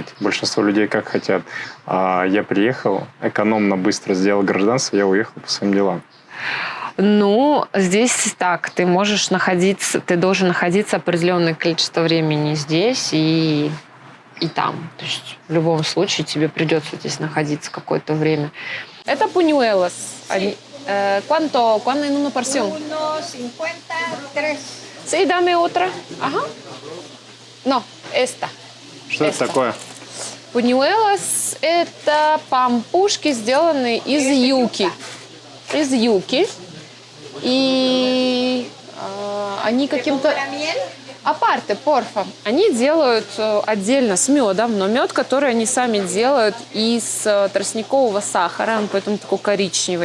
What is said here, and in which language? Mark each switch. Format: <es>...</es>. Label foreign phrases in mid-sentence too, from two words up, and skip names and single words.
<ru>Большинство людей как хотят. Я приехал, экономно, быстро сделал гражданство, я уехал по своим делам. Здесь так. Ты должен находиться определенное количество времени здесь и там. То есть в любом случае тебе придется здесь находиться какое-то время. Это пуньюэлос.</ru> <es>¿Cuánto en una porción? 1.53. Sí, dame otra. Ajá. No, esta.</es> <ru>Что это такое? Пуньюэлос – это пампушки, сделанные из юки. Из юки. И они каким-то...</ru> <es>Aparte, porfa.</es> <ru>Они делают отдельно с медом, но мед, который они сами делают из тростникового сахара, он поэтому такой коричневый.</ru>